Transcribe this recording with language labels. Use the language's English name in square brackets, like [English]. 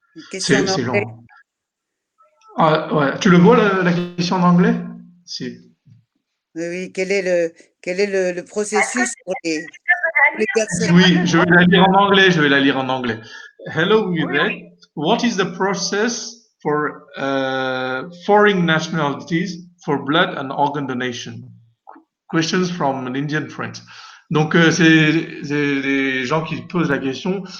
[French] Question c'est lent. Ah, ouais. Tu le vois, la question en anglais? Si. Oui, quel est le processus pour les personnes? Oui, je vais la lire en anglais. [English] Hello, Vivek. What is the process for foreign nationalities for blood and organ donation? Questions from an Indian friend. [French] Donc, c'est les gens qui posent la question.